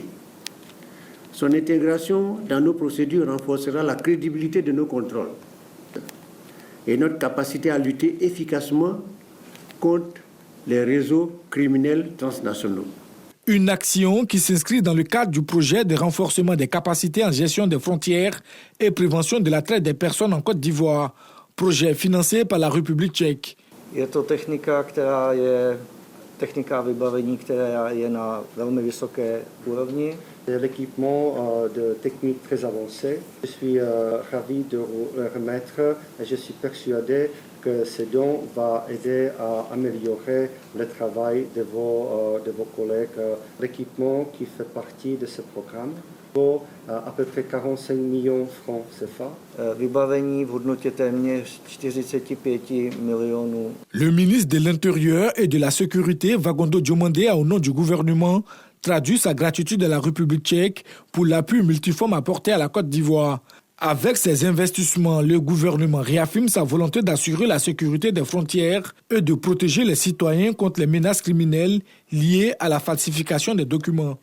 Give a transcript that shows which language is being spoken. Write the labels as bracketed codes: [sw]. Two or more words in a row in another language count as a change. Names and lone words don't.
[fr] Son intégration dans nos procédures renforcera la crédibilité de nos contrôles et notre capacité à lutter efficacement contre les réseaux criminels transnationaux. Une action qui s'inscrit dans le cadre du projet de renforcement des capacités en gestion des frontières et prévention de la traite des personnes en Côte d'Ivoire, projet financé par la République tchèque. [cs] Je to technika, která je technika vybavení, která je na velmi vysoké úrovni. [fr] L'équipement de technique très avancée. Je suis ravi de le remettre et je suis persuadé que ce don va aider à améliorer le travail de vos collègues. L'équipement qui fait partie de ce programme vaut à peu près 45 millions de francs CFA. [cs] Vybavení v hodnotě téměř 45 milionů. [fr] Le ministre de l'Intérieur et de la Sécurité, Vagondo Diomandé, au nom du gouvernement, traduit sa gratitude à la République tchèque pour l'appui multiforme apporté à la Côte d'Ivoire. Avec ces investissements, le gouvernement réaffirme sa volonté d'assurer la sécurité des frontières et de protéger les citoyens contre les menaces criminelles liées à la falsification des documents.